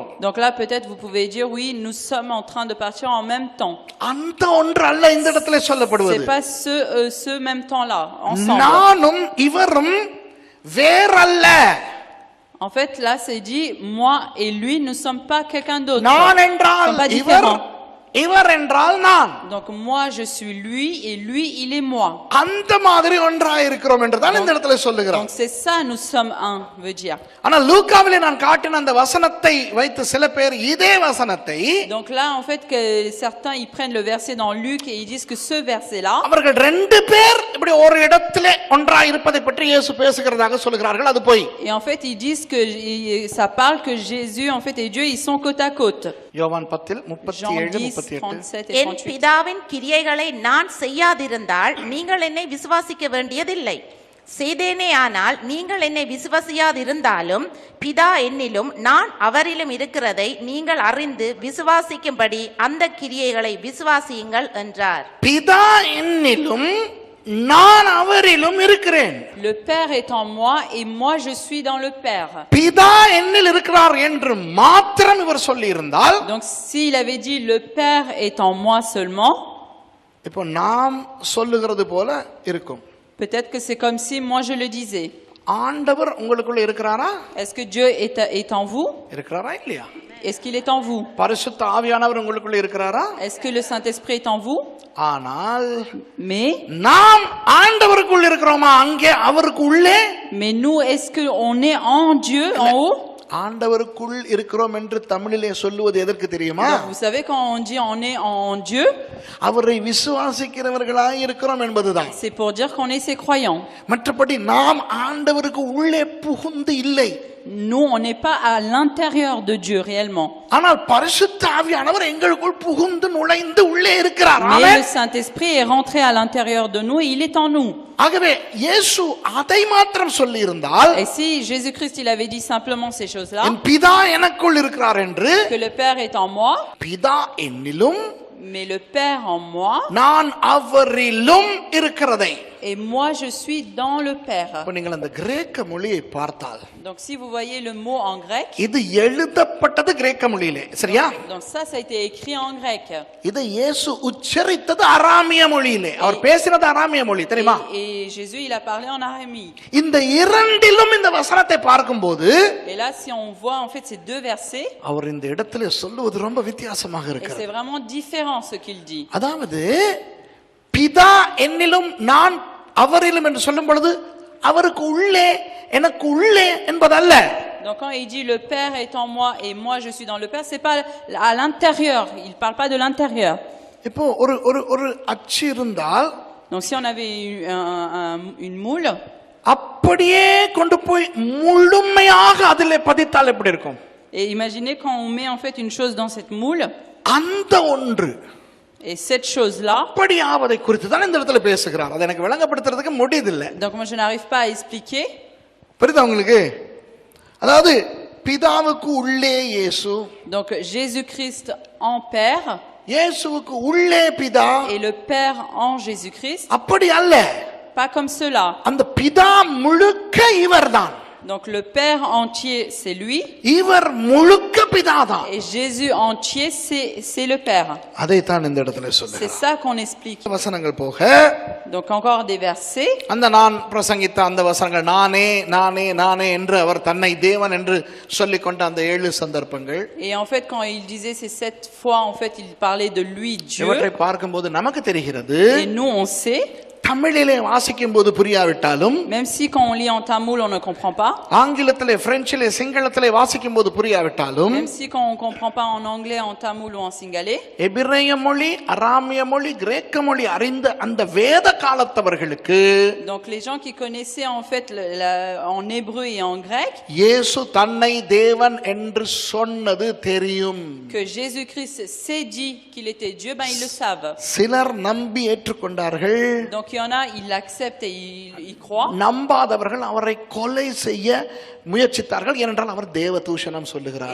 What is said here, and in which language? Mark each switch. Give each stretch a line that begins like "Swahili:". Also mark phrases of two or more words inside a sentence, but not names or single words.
French: Donc là peut-être vous pouvez dire oui nous sommes en train de partir en même temps.
Tamil: அந்த ஒன்று அல்ல இந்த இடத்துல சொல்லப்படுவது.
French: C'est pas ce même temps là ensemble.
Tamil: நானும் இவரும் வேறல்ல.
French: En fait là c'est dit moi et lui ne sommes pas quelqu'un d'autre.
Tamil: நான் என்றால்
French: Sont pas
Tamil: இவர்,
French: différents.
Tamil: இவர் என்றால் நான்.
French: Donc moi je suis lui et lui il est moi.
Tamil: அந்த மாதிரி ஒன்றாய் இருக்கிறோம் என்று தான் இந்த இடத்துல சொல்லுகிறார்.
French: Donc c'est ça nous sommes un veut dire.
Tamil: ஆனால் லூக்காவிலே நான் காட்டின அந்த வசனத்தை வைத்து சில பேர் இதே வசனத்தை
French: Donc là en fait que certains ils prennent le verset dans Luc et ils disent que ce verset là
Tamil: அவர்கள் ரெண்டு பேர் இப்படி ஒரு இடத்திலே ஒன்றாய் இருப்பதை பற்றி இயேசு பேசுகிறதாக சொல்கிறார்கள், அது போய்.
French: et en fait ils disent que ça parle que Jésus en fait et Dieu ils sont côte à côte.
Tamil: யோவான் 10:37
French: Jean 10, 38. 37 et
Tamil: என் 38. பிதாவின் கிரியைகளை நான் செய்யாதிருந்தால் நீங்கள் என்னை விசுவாசிக்க வேண்டியதில்லை. செய்தேனே ஆனால் நீங்கள் என்னை விசுவாசியாதிருந்தாலும் பிதா என்னிலும் நான் அவரிலும் இருக்கிறதை நீங்கள் அறிந்து விசுவாசிக்கும்படி அந்த கிரியைகளை விசுவாசியுங்கள் என்றார். பிதா என்னிலும் நான் அவரிலும் இருக்கிறேன்.
French: Le Père est en moi et moi je suis dans le Père.
Tamil: பிதா என்னில் இருக்கிறார் என்று மாத்திரம் இவர் சொல்லி இருந்தால்,
French: Donc s'il avait dit le Père est en moi seulement,
Tamil: இப்போ நாம் சொல்லுகிறது போல இருக்கும்.
French: peut-être que c'est comme si moi je le disais.
Tamil: ஆண்டவர் உங்களுக்குள்ள இருக்கிறாரா?
French: Est-ce que Dieu est en vous?
Tamil: இருக்கிறாரா இல்லையா?
French: Est-ce qu'il est en vous?
Tamil: பரிசுத்த ஆவியானவர் உங்களுக்குள்ள இருக்கிறாரா?
French: Est-ce que le Saint-Esprit est en vous?
Tamil: ஆனால்
French: Mais
Tamil: நாம் ஆண்டவருக்குள் இருக்கிறோமா அங்கே அவருக்கு உள்ளே?
French: nous est-ce que on est en Dieu en haut?
Tamil: ஆண்டவருக்குள் இருக்கிறோம் என்று தமிழிலே சொல்லுவது எதற்கு தெரியுமா?
French: Donc, vous savez quand on dit on est en Dieu,
Tamil: அவரை விசுவாசிக்கிறவர்களாய் இருக்கிறோம் என்பதுதான்.
French: c'est pour dire qu'on est ses croyants.
Tamil: மற்றபடி நாம் ஆண்டவருக்கு உள்ளே புகுந்து இல்லை.
French: nous, on n'est pas à l'intérieur de Dieu réellement.
Tamil: ஆனால் பரிசுத்த ஆவியானவர் எங்களுக்குள் புகுந்து நுழைந்து உள்ளே இருக்கிறார்.
French: Mais
Tamil: ஆமென்.
French: le Saint-Esprit est rentré à l'intérieur de nous et il est en nous.
Tamil: ஆகவே இயேசு அதை மாத்திரம் சொல்லி இருந்தால்,
French: Et si Jésus-Christ, il avait dit simplement ces choses-là,
Tamil: என் பிதா எனக்குள் இருக்கிறார் என்று,
French: que le Père est en moi,
Tamil: பிதா என்னிலும்
French: mais le Père en moi,
Tamil: நான் அவரிலும் இருக்கிறதை.
French: et moi je suis dans le Père.
Tamil: இப்ப நீங்கள் அந்த கிரேக்க மொழியை பார்த்தால்,
French: Donc si vous voyez le mot en grec,
Tamil: இது எழுதப்பட்டது கிரேக்க மொழியிலே, சரியா?
French: donc ça a été écrit en grec.
Tamil: இது இயேசு உச்சரித்தது அராமிய மொழியிலே. அவர் பேசினது அராமிய மொழி, தெரியுமா?
French: Et Jésus, il a parlé en aramie.
Tamil: இந்த இரண்டிலும் இந்த வசனத்தை பார்க்கும்போது
French: Et là, si on voit en fait ces deux versets,
Tamil: அவர் இந்த இடத்துல சொல்லுவது ரொம்ப வித்தியாசமாக
French: et
Tamil: இருக்கிறது.
French: c'est vraiment différent ce qu'il dit.
Tamil: அதாவது பிதா என்னிலும் நான் அவரிலும் என்று சொல்லும் பொழுது அவருக்கு உள்ளே எனக்கு உள்ளே என்பதல்ல.
French: Donc quand il dit le Père est en moi et moi je suis dans le Père, c'est pas à l'intérieur, il parle pas de l'intérieur.
Tamil: இப்போ ஒரு ஒரு ஒரு அச்சு இருந்தால்,
French: Donc si on avait une moule,
Tamil: அப்படியே கொண்டு போய் முழுமையாக அதிலே பதித்தால் எப்படி இருக்கும்?
French: et imaginez quand on met en fait une chose dans cette moule,
Tamil: அந்த ஒன்று
French: et cette chose-là,
Tamil: அப்படி ஆவதை குறித்து தான் இந்த இடத்துல பேசுகிறார். அதை எனக்கு விளங்கப்படுத்துறதுக்கு முடியதில்லை.
French: donc moi je n'arrive pas à expliquer.
Tamil: புரியுதா உங்களுக்கு? அதாவது பிதாவுக்கு உள்ளே இயேசு,
French: Donc Jésus-Christ en Père
Tamil: இயேசுவுக்கு உள்ளே பிதா,
French: et le Père en Jésus-Christ,
Tamil: அப்படி அல்ல.
French: pas comme cela.
Tamil: அந்த பிதா முழுக்க இவர்தான்,
French: Donc le Père entier c'est lui
Tamil: இவர் முழுக்க பிதாதான்.
French: et Jésus entier c'est le Père.
Tamil: அதைத்தான் இந்த இடத்துல
French: C'est
Tamil: சொல்லுகிறார்.
French: ça qu'on explique.
Tamil: வசனங்கள் போக
French: Donc encore des versets.
Tamil: அந்த நான் பிரசங்கித்த அந்த வசனங்கள், நானே நானே நானே என்று அவர் தன்னை தேவன் என்று சொல்லிக் கொண்ட அந்த 7 சந்தர்ப்பங்கள்,
French: Et en fait quand il disait ces 7 fois en fait il parlait de lui Dieu.
Tamil: இவற்றை பார்க்கும்போது நமக்கு தெரிகிறது,
French: Et nous on sait,
Tamil: தமிழிலே வாசிக்கும் போது புரியாவிட்டாலும்,
French: même si quand on lit en tamoul on ne comprend pas,
Tamil: ஆங்கிலத்திலே பிரெஞ்சிலே சிங்களத்திலே வாசிக்கும் போது புரியாவிட்டாலும்,
French: même si quand on comprend pas en anglais, en tamoul ou en singalais,
Tamil: எபிரேய மொழி, அராமிய மொழி, கிரேக்க மொழி அறிந்த அந்த வேத காலத்தவர்களுக்கு
French: donc les gens qui connaissaient en fait en hébreu et en grec,
Tamil: இயேசு தன்னை தேவன் என்று சொன்னது தெரியும்.
French: que Jésus-Christ s'est dit qu'il était Dieu, ben ils le savent.
Tamil: சிலர் நம்பி ஏற்றுக்கொண்டார்கள்,
French: Donc il y en a, ils l'acceptent et ils croient.
Tamil: நம்பாதவர்கள் அவரை கொலை செய்ய முயற்சித்தார்கள், ஏனென்றால் அவர் தேவதூஷணம் சொல்லுகிறார்.